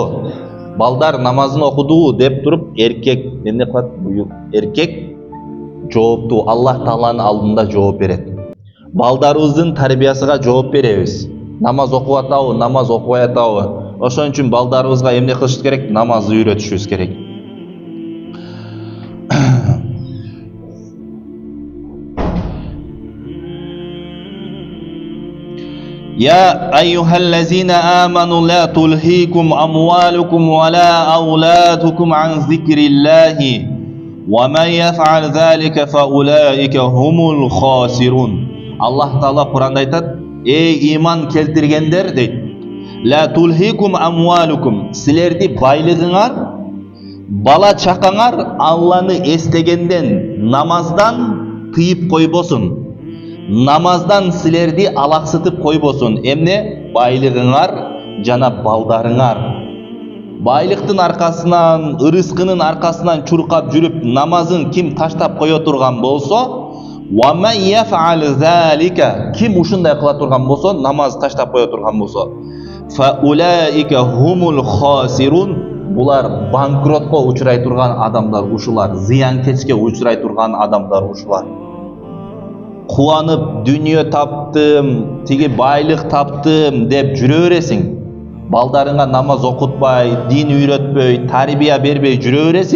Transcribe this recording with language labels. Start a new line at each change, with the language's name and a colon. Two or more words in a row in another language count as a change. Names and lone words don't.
Kyrgyz: Балдар намазын окуду деп туруп, эркек эмне кылат? Эркек жоопту Аллах Тааланын алдында жооп берет. Балдарыбыздын тарбиясыга жооп беребиз. Намаз окуп атабы, намаз окубай атабы. Ошон үчүн балдарыбызга эмне кылыш керек? Намазды үйрөтүшүбүз керек.
Arabic: يا أيها الذين آمنوا لا تلهيكم أموالكم ولا أولادكم عن ذكر الله ومن يفعل ذلك فأولئك هم الخاسرون.
Kyrgyz: Аллах Таала Куранда айтат: "Эй иман келтиргендер" дейт.
Arabic: "لا تلهيكم أموالكم",
Kyrgyz: силерди байлыгыңар, бала чакаңар Алланы эстегенден, намаздан тыйып койбосун. Намаздан силерди алаксытып койбосун. Эмне? Байлыгыңар жана балдарыңар. Байлыктын аркасынан, ырыскынын аркасынан чуркап жүрүп, намазын ким таштап кое турган болсо,
Arabic: ومن يفعل ذلك,
Kyrgyz: ким ушундай кыла турган болсо, намаз таштап кое турган болсо,
Arabic: فأولئك هم الخاسرون,
Kyrgyz: булар банкротко учурай турган адамдар ушулар, зыянкечке учурай турган адамдар ушулар. Кубанып дүнүйө таптым, тиги байлык таптым деп жүрө бересиң. Балдарыңа намаз окутпай, дин үйрөтпөй, тарбия бербей жүрө бересиң.